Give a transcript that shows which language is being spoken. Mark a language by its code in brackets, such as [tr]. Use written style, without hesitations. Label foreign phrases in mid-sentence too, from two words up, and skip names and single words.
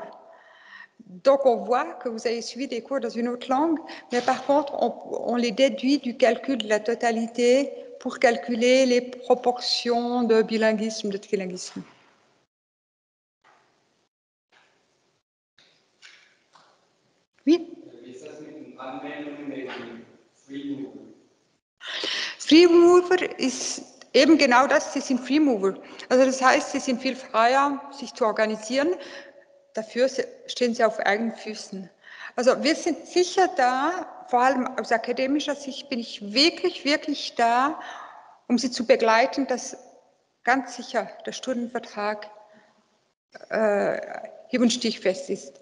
[fr] Donc, on voit que vous avez suivi des cours dans une autre langue, mais par contre, on les déduit du calcul de la totalité pour calculer les proportions de bilinguisme, de trilinguisme. Oui? [de] Freemover ist eben genau das, sie sind Freemover. Also das heißt, sie sind viel freier, sich zu organisieren. Dafür stehen sie auf eigenen Füßen. Also wir sind sicher da, vor allem aus akademischer Sicht bin ich wirklich, wirklich da, um sie zu begleiten, dass ganz sicher der Stundenvertrag hieb- und stichfest ist.